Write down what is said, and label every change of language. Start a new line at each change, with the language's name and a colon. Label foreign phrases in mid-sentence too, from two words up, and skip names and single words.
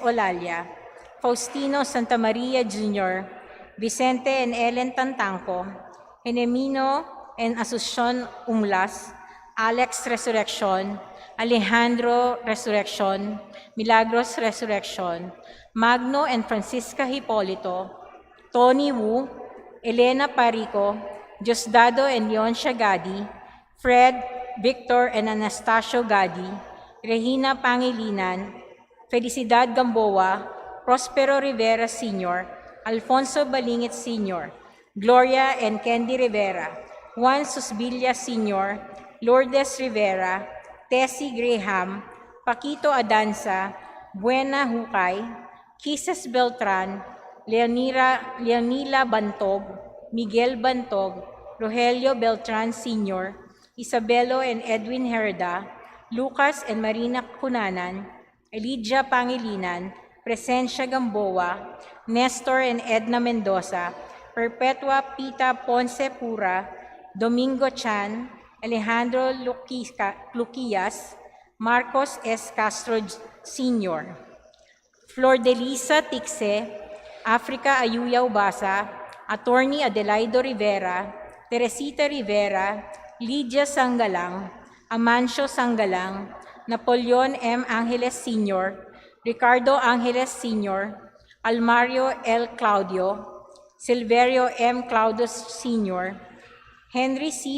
English: Olalia, Faustino Santa Maria Jr., Vicente and Ellen Tantangco, Enemino and Asuncion Umlas, Alex Resurrection, Alejandro Resurrection, Milagros Resurrection, Magno and Francisca Hipolito, Tony Wu, Elena Parico, Diosdado and Leoncia Gadi, Fred, Victor and Anastasio Gadi, Regina Pangilinan, Felicidad Gamboa, Prospero Rivera Sr., Alfonso Balingit Sr., Gloria and Candy Rivera, Juan Susbilla Sr., Lourdes Rivera, Tessie Graham, Paquito Adanza, Buena Hukay, Kisses Beltran, Leonila Bantog, Miguel Bantog, Rogelio Beltran Sr., Isabelo and Edwin Herda, Lucas and Marina Cunanan, Elijah Pangilinan, Presencia Gamboa, Nestor and Edna Mendoza, Perpetua Pita Ponce Pura, Domingo Chan, Alejandro Luquias, Marcos S. Castro Sr., Flor de Lisa Tixe, Africa Ayuya Ubasa, Attorney Adelaido Rivera, Teresita Rivera, Lydia Sangalang, Amancio Sangalang, Napoleon M. Angeles Sr., Ricardo Angeles Sr., Almario L. Claudio, Silverio M. Claudius Sr., Henry C.